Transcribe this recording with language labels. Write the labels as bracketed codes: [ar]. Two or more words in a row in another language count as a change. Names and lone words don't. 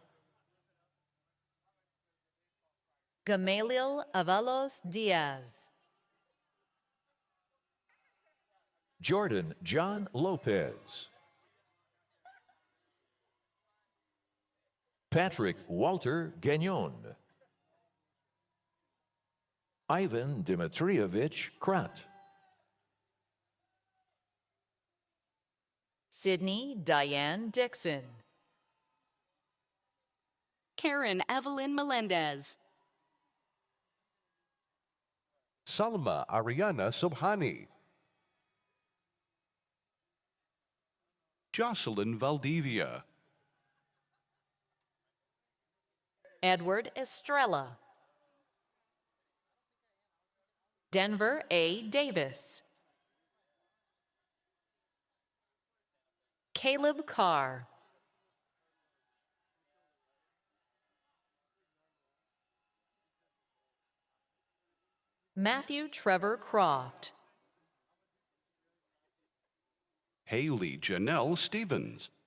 [en] Gamaliel Avalos Diaz. Jordan John Lopez. Patrick Walter Gagnon. Ivan Dimitrievich Krat. Sydney Diane Dixon. Karen Evelyn Melendez. Salma Ariana Subhani. Jocelyn Valdivia. Edward Estrella. Denver A. Davis. Caleb Carr. Matthew Trevor Croft. Haley Janelle Stevens.